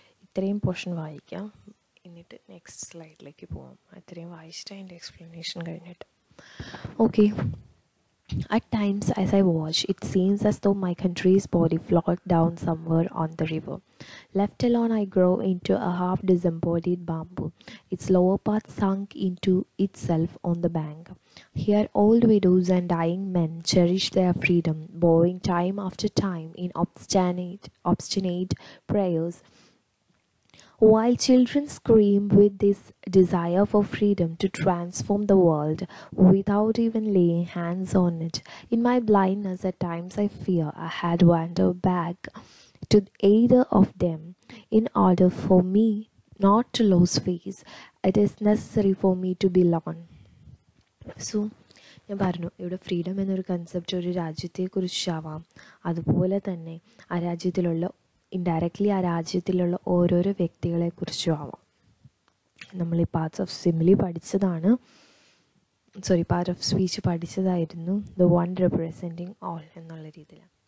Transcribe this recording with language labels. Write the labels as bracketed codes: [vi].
[ml] ഇത്രയും പോർഷൻ വായിക്കാം, എന്നിട്ട് നെക്സ്റ്റ് സ്ലൈഡിലേക്ക് പോകാം. അത്രയും വായിച്ചിട്ട് അതിൻ്റെ എക്സ്പ്ലനേഷൻ കഴിഞ്ഞിട്ട്. Okay. [en] At times, as I watch, it seems as though my country's body floated down somewhere on the river. Left alone, I grow into a half-disembodied bamboo. Its lower part sunk into itself on the bank. Here, old widows and dying men cherish their freedom, bowing time after time in obstinate prayers, while children scream with this desire for freedom to transform the world without even laying hands on it. In my blindness, at times I fear I had wandered back to either of them. In order for me not to lose face, it is necessary for me to belong. [ml] So, ഞാൻ പറഞ്ഞു, ഇവിടെ freedom എന്നൊരു concept ഒരു രാജ്യത്തെക്കുറിച്ചാവാം, അതുപോലെ തന്നെ ആ രാജ്യത്തിലുള്ള indirectly ആ രാജ്യത്തിലുള്ള ഓരോരോ വ്യക്തികളെക്കുറിച്ചും ആവാം. നമ്മൾ ഈ പാർട്സ് ഓഫ് സിമിലി പഠിച്ചതാണ്, part of speech പഠിച്ചതായിരുന്നു, the one representing all എന്നുള്ള രീതിയിൽ.